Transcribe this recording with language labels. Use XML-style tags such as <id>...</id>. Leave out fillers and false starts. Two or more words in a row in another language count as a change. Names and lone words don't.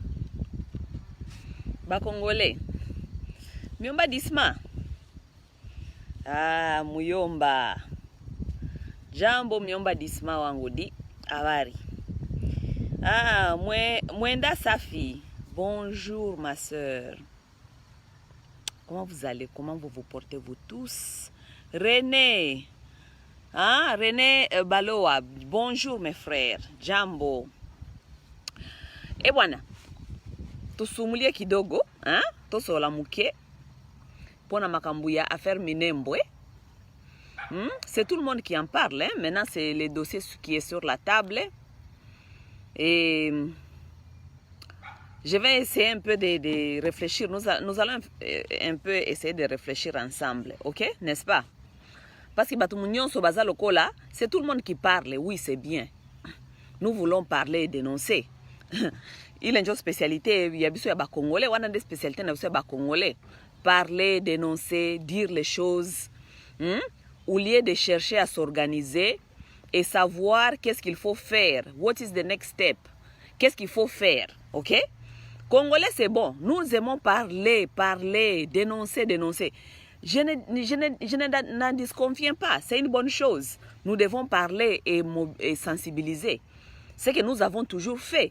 <sw>Bakongole. Myomba Disma. Ah, Muyomba. Jambo Myomba Disma wangu di. Habari. Ah, Mwenda Safi.</sw> <fr>Bonjour ma sœur. Comment vous allez? Comment vous vous portez vous tous? René. Ah, René Baloa. Bonjour mes frères.</fr> <sw>Jambo. Bwana. Tusumulie kidogo,</sw> <ln>hein? Tosola muke. Pona makambu ya affaire Minembwe.</ln> <fr>C'est tout le monde qui en parle, hein? Maintenant c'est le dossier qui est sur la table. Et je vais essayer un peu de réfléchir. Nous allons un peu essayer de réfléchir ensemble, ok? N'est-ce pas? Parce que c'est tout le monde qui parle. Oui, c'est bien. Nous voulons parler et dénoncer. Il y a une spécialité, il y a des Congolais, on a des spécialités dans Congolais. Parler, dénoncer, dire les choses. Au lieu de chercher à s'organiser et savoir qu'est-ce qu'il faut faire.</fr> <en>What is the next step?</en> <fr>Qu'est-ce qu'il faut faire? Ok? Congolais, c'est bon. Nous aimons parler, dénoncer. Je n'en disconviens pas. C'est une bonne chose. Nous devons parler et sensibiliser. C'est que nous avons toujours fait.</fr>